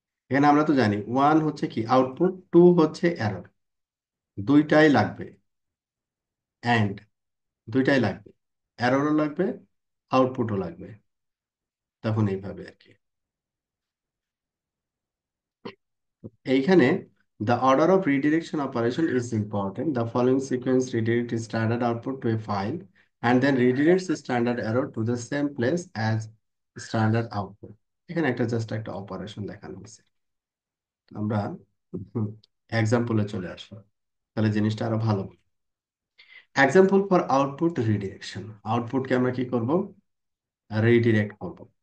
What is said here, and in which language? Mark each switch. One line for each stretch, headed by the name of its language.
Bangla: এখানে আমরা তো জানি ওয়ান হচ্ছে কি আউটপুট, টু হচ্ছে এরর, দুইটাই লাগবে, অ্যান্ড দুইটাই লাগবে, এররও লাগবে, আউটপুটও লাগবে। তখন এইভাবে আর কি। এইখানে
English: the order of redirection operation is important. The following sequence redirects standard output to a file and then redirects the standard error to the same place as standard output.
Bangla: এখানে একটা জাস্ট একটা অপারেশন দেখানো হয়েছে। আমরা এক্সাম্পলে চলে আসি, তাহলে জিনিসটা আরো ভালো।
English: Example for output redirection.
Bangla: আউটপুটকে আমরা কি করব, রিডিরেক্ট করব।